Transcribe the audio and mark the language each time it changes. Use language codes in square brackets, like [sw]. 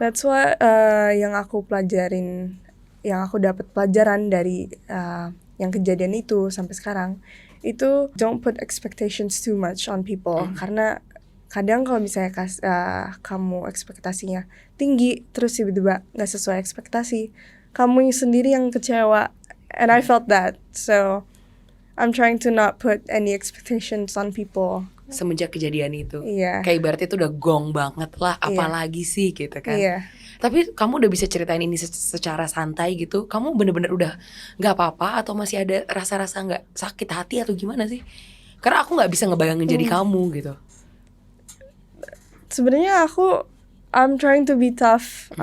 [en] That's what [id] yang aku pelajarin, yang aku dapat pelajaran dari yang kejadian itu sampai sekarang itu, [en] don't put expectations too much on people. [id] Karena kadang kalau misalnya kamu ekspektasinya tinggi terus tiba-tiba nggak sesuai ekspektasi, kamu sendiri yang kecewa. [en] And I felt that, so I'm trying to not put any expectations on people. [id] Semenjak kejadian itu, Iya. kayak berarti itu udah gong banget lah, apalagi sih gitu kan. Iya. Tapi kamu udah bisa ceritain ini secara santai gitu, kamu bener-bener udah nggak apa-apa atau masih ada rasa-rasa nggak sakit hati atau gimana sih? Karena aku nggak bisa ngebayangin jadi kamu gitu. Sebenarnya [en] I'm trying to be tough.